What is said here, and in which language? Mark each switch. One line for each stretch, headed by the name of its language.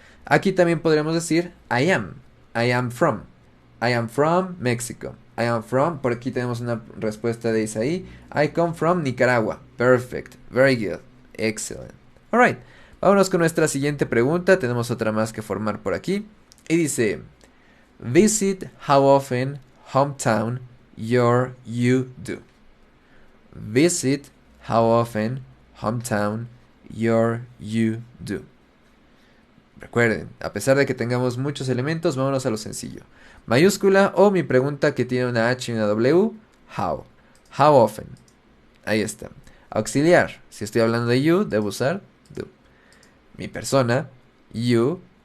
Spanish: Aquí también podríamos decir
English: I am from, I am from Mexico, I am from,
Spanish: por aquí tenemos una respuesta de Isaí,
English: I come from Nicaragua, perfect, very good, excellent.
Spanish: Alright, vámonos con nuestra siguiente pregunta, tenemos otra más que formar por aquí, y dice,
English: visit how often hometown you do. Visit how often hometown you do.
Spanish: Recuerden, a pesar de que tengamos muchos elementos, vámonos a lo sencillo. Mayúscula o mi pregunta que tiene una H y una W,
English: how. How often.
Spanish: Ahí está. Auxiliar. Si estoy hablando de you, debo usar do. Mi persona, you.